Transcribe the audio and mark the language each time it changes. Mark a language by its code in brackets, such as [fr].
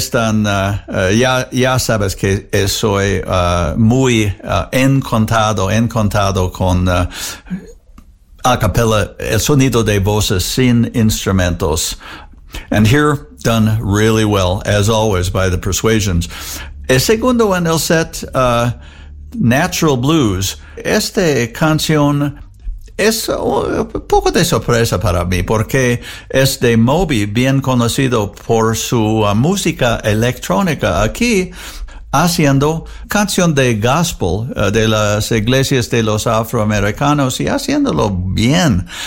[es] Ya sabes que soy muy encantado con... a capella, el sonido de voces sin instrumentos. [en] And here, done really well, as always, by The Persuasions. [es] El segundo en el set, Natural Blues. Esta canción es un poco de sorpresa para mí, porque es de Moby, bien conocido por su música electrónica aquí, haciendo canción de gospel de las iglesias de los afroamericanos y haciéndolo bien.